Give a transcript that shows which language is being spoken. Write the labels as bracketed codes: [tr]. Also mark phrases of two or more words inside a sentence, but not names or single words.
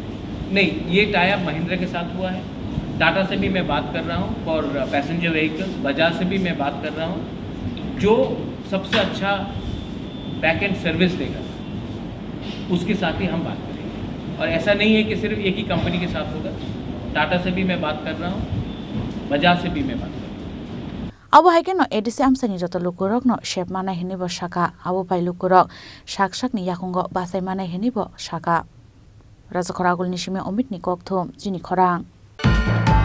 [hi] नहीं ये [en] tie up [hi] महिंद्रा के साथ हुआ है टाटा से भी मैं बात कर रहा हूँ [en] for passenger vehicles [hi] बजाज से भी मैं बात कर रहा हूँ जो सबसे अच्छा [en] back end service [hi] देगा उसके साथ ही हम बात करेंगे और ऐसा नहीं है कि सिर्फ एक ही कंपनी के साथ होगा टाटा से भी मैं बात कर रहा हूँ बजाज से भी मैं बात कर रहा हूँ [trp] abo haikeno edisi amsani joto lukurok no shep mana hinibo saka abo pai lukurok sak ni yakungo basai mana hinibo saka rajakhor agulni sime omit ni kokthom jini khorang